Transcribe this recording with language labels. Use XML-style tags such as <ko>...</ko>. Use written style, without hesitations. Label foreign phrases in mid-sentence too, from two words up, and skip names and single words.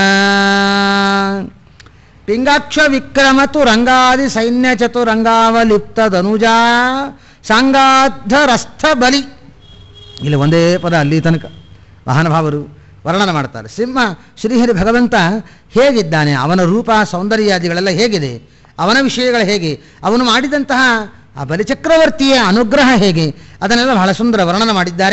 <sa>ಪಿಂಗಾಕ್ಷ ವಿಕ್ರಮತು ರಂಗಾದಿ ಸೈನ್ಯ ಚತುರಂಗಾವಲಿಪ್ತ ಧನುಜ ಸಂಗಾಧರಸ್ಥ ಬಲಿ.</sa> <kn>ಇಲ್ಲಿ ಒಂದೇ ಪದ ಅಲ್ಲಿ ತನಕ ಮಹಾನುಭಾವರು ವರ್ಣನೆ ಮಾಡ್ತಾರೆ. ಸಿಂಹ ಶ್ರೀಹರಿ ಭಗವಂತ ಹೇಗಿದ್ದಾನೆ, ಅವನ ರೂಪ ಸೌಂದರ್ಯಾದಿಗಳೆಲ್ಲ ಹೇಗಿದೆ, ಅವನ ವಿಷಯಗಳು ಹೇಗೆ, ಅವನು ಮಾಡಿದಂತಹ ಆ ಬಲಿಚಕ್ರವರ್ತಿಯ ಅನುಗ್ರಹ ಹೇಗೆ, ಅದನ್ನೆಲ್ಲ ಬಹಳ ಸುಂದರ ವರ್ಣನೆ ಮಾಡಿದ್ದಾರೆ.</kn>